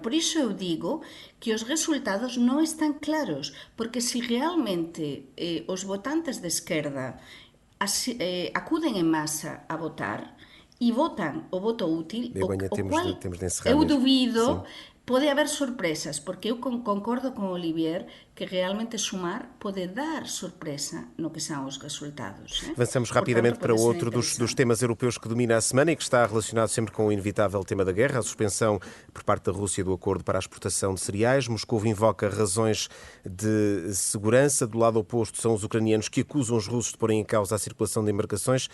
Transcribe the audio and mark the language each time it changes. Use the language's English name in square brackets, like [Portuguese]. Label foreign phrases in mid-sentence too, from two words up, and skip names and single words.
[Galician] Por iso eu digo que os resultados non están claros, porque se realmente os votantes de esquerda acuden en masa a votar e votan o voto útil, Begonha, o cual eu dubido... Pode haber sorpresas, porque eu concordo con Olivier que realmente sumar pode dar sorpresa no que são os resultados. [Portuguese] Avançamos rapidamente para outro dos temas europeus que domina a semana e que está relacionado sempre com o inevitável tema da guerra, a suspensão por parte da Rússia do acordo para a exportação de cereais. Moscou invoca razões de segurança. Do lado oposto são os ucranianos que acusam os russos de porem em causa a circulação de embarcações.